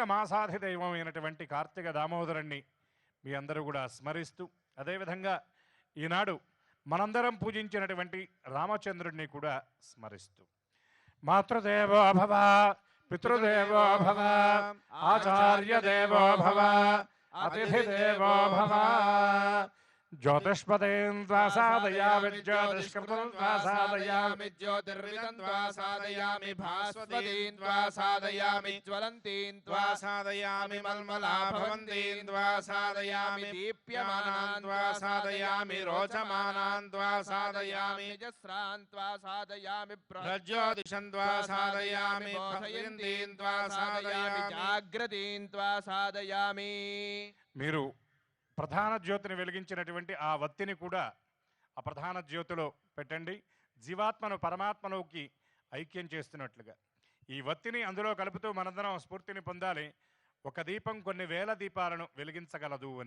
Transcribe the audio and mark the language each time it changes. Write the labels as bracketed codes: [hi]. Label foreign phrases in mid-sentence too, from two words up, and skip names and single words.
[te] మాసాధిదైవం అయినటువంటి కార్తీక దామోదరుణ్ణి మీ అందరూ కూడా స్మరిస్తూ, అదేవిధంగా ఈనాడు మనందరం పూజించినటువంటి రామచంద్రుడిని కూడా స్మరిస్తూ, [sa] మాతృదేవో భవ, పితృదేవో భవ, ఆచార్య దేవో భవ, अतिथिदेवो भव ज्योतिष्पदेन् त्वा साधयामि ज्योतिष्कृतं त्वा साधयामि ज्योतिर्विदं त्वा साधयामि भास्वतीं त्वा साधयामि ज्वलन्तीं त्वा साधयामि मल्मलाभवन्तीं त्वा साधयामि दीप्यमानां त्वा साधयामि रोचमानां त्वा साधयामि जस्रां त्वा साधयामि प्रज्योतिषं त्वा साधयामि बोधयन्तीं त्वा साधयामि जाग्रतीं त्वा साधयामि। [te] మీరు ప్రధాన జ్యోతిని వెలిగించినటువంటి ఆ వత్తిని కూడా ఆ ప్రధాన జ్యోతిలో పెట్టండి. జీవాత్మను పరమాత్మలోకి ఐక్యం చేస్తున్నట్లుగా ఈ వత్తిని అందులో కలుపుతూ మనందరం స్ఫూర్తిని పొందాలి. ఒక దీపం కొన్ని వేల దీపాలను వెలిగించగలదు అని.